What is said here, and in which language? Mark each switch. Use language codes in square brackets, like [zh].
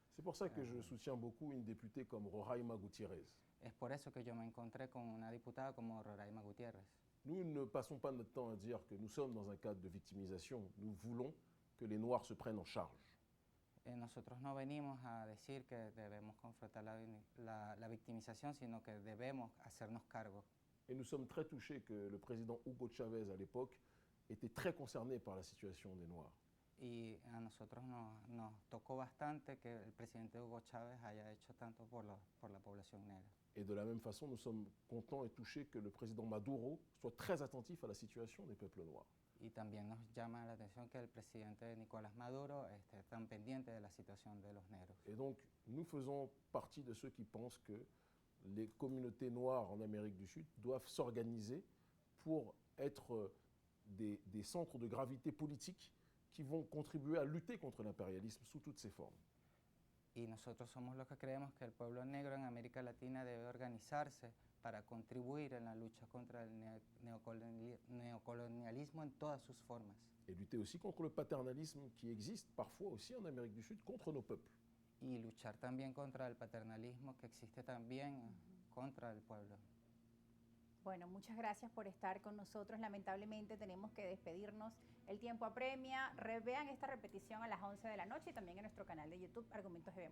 [fr] C'est pour ça que je soutiens beaucoup une députée comme Roraima Gutiérrez. [es] Es por eso que yo me encontré con una diputada como Roraima Gutiérrez. [fr] Nous ne passons pas notre temps à dire que nous sommes dans un cadre de victimisation. Nous voulons que les Noirs se prennent en charge. [es] Nosotros no venimos a decir que debemos confrontar la victimización, sino que debemos hacernos cargo. [fr] Et nous sommes très touchés que le président Hugo Chavez, à l'époque, était très concerné par la situation des Noirs. [es] y a nosotros nos tocó bastante que el presidente Hugo Chávez haya hecho tanto por la población negra. [fr] Et de la même façon, nous sommes contents et touchés que le président Maduro soit très attentif à la situation des peuples noirs. [es] Y también nos llama la atención que el presidente Nicolás Maduro esté tan pendiente de la situación de los negros. [fr] Et donc, nous faisons partie de ceux qui pensent que les communautés noires en Amérique du Sud doivent s'organiser pour être des centres de gravité politique qui vont contribuer à lutter contre l'impérialisme sous toutes ses formes. [es] Y nosotros somos los que creemos que el pueblo negro en América Latina debe organizarse para contribuir en la lucha contra el neocolonialismo en todas sus formas. [fr] Et lutter aussi contre le paternalisme qui existe parfois aussi en Amérique du Sud contre nos peuples. [es] Y luchar también contra el paternalismo que existe también contra el pueblo. Bueno, muchas gracias por estar con nosotros. Lamentablemente tenemos que despedirnos. El tiempo apremia. Vean esta repetición a las 11 de la noche y también en nuestro canal de YouTube, Argumentos GB.